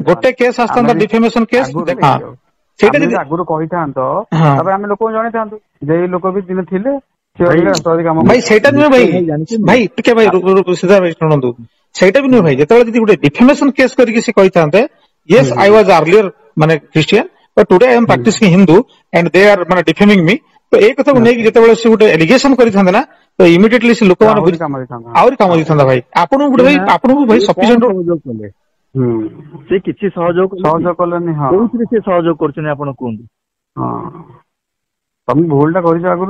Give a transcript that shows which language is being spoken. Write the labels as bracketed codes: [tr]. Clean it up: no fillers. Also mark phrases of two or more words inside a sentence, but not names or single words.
[or] ଗୋଟେ କେସ୍ ଆସିଥାନ୍ତା [en] defamation case. [or] ସେଇଟା ଯଦି ଆଗରୁ କହିଥାନ୍ତ ତାପରେ ଆମେ ଲୋକଙ୍କୁ ଜଣେଇଥାନ୍ତୁ ଯେ ଏଇ ଲୋକ ବି ଦିନେ ଥିଲେ ଭାଇ ସେଇଟା ନୁହେଁ ଭାଇ। ଭାଇ ଟିକେ ଭାଇ ସିଧା ଭାଇ ଶୁଣନ୍ତୁ ସେଇଟା ବି ନୁହେଁ ଭାଇ। ଯେତେବେଳେ ଯଦି ଗୋଟେ [en] defamation case [or] କରିକି ସେ କହିଥାନ୍ତେ [en] yes I was earlier [or] ମାନେ ଖ୍ରୀଷ୍ଟିଆନ [en] but today I am practicing Hindu and they are [or] ମାନେ [en] defaming me [or] ତ ଏଇ କଥାକୁ ନେଇକି ଯେତେବେଳେ ସେ ଗୋଟେ ଏଲିଗେସନ କରିଥାନ୍ତେ ନା ତ ଇମିଡିଏଟଲି ସେ ଲୋକମାନେ ଆହୁରି କାମ ଦେଇଥାନ୍ତା ଭାଇ। ଆପଣଙ୍କୁ ଗୋଟେ ଭାଇ ଆପଣଙ୍କୁ ଭାଇ ସଫିସିଏଣ୍ଟ ସେ କିଛି ସହଯୋଗ କଲେନି। କୋଉଥିରେ ସେ ସହଯୋଗ କରୁଛନ୍ତି ଆପଣ କୁହନ୍ତୁ? ତମେ ଭୁଲ ଟା କରିଛ ଆଗରୁ।